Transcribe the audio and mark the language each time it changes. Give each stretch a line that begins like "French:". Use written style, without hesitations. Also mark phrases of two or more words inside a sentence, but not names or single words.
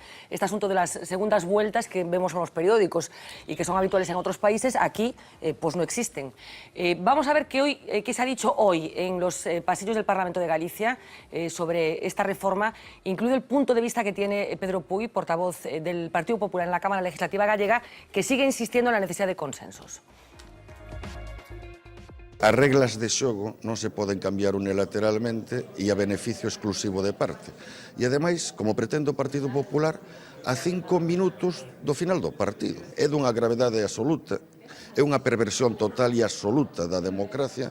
Spanish: Este asunto de las segundas vueltas que vemos en los periódicos y que son habituales en otros países, aquí pues no existen. Vamos a ver qué se ha dicho hoy en los pasillos del Parlamento de Galicia sobre esta reforma, incluido el punto de vista que tiene Pedro Puy, portavoz del Partido Popular en la Cámara Legislativa gallega, que sigue insistiendo en la necesidad de consensos.
Galician: As reglas de xogo non se poden cambiar unilateralmente e a beneficio exclusivo de parte. E, ademais, como pretende o Partido Popular, a 5 minutos do final do partido. É dunha gravedade absoluta. É unha perversión total e absoluta da democracia.